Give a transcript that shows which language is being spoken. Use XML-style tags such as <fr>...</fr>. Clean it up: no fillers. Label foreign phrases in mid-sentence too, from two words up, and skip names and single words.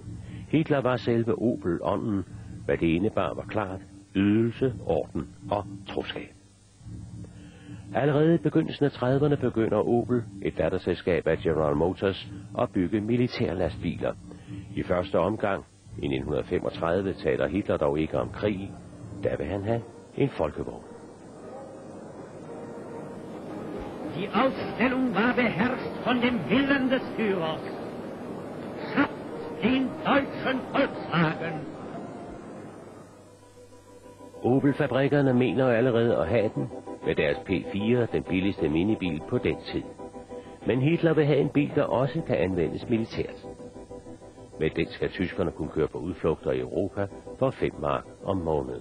<da>Hitler var selve Opel-ånden, hvad det indebar var klart, ydelse, orden og troskab. Allerede i begyndelsen af 30'erne begynder Opel, et datterselskab af General Motors, at bygge militærlastbiler. I første omgang, i 1935, taler Hitler dog ikke om krig. Der vil han have en folkevogn.</da> <de>Die Ausstellung war beherrscht von dem Willen des Führers. Schafft den deutschen Volkswagen.</de> <da>Opel-fabrikkerne mener allerede at have den, med deres P4, den billigste minibil på den tid. Men Hitler vil have en bil, der også kan anvendes militært. Med den skal tyskerne kunne køre på udflugter i Europa for 5 mark om måneden.</da>